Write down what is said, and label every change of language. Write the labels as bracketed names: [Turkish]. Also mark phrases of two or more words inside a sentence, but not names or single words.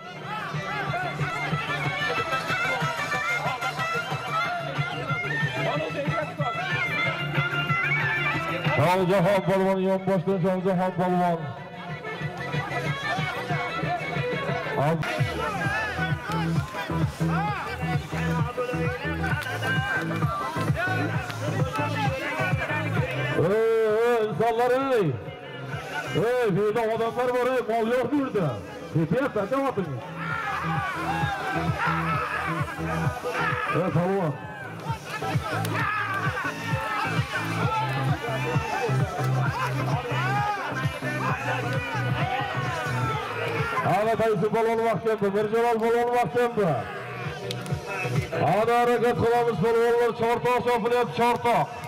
[Uzbek] Shohjahon polvon, yonboshdan Shohjahon polvon. [Turkish] İnsanlar ey! Ey, burada adamlar var ey, mal yok burada. Yeter, sen de atın. Evet, polvon. [Uzbek] Hala Tayson polvon vaqtda, Mirjalol polvon vaqtda. Hadi harakat qilamiz polvonlar, Chortoq chopilyapti, Chortoq.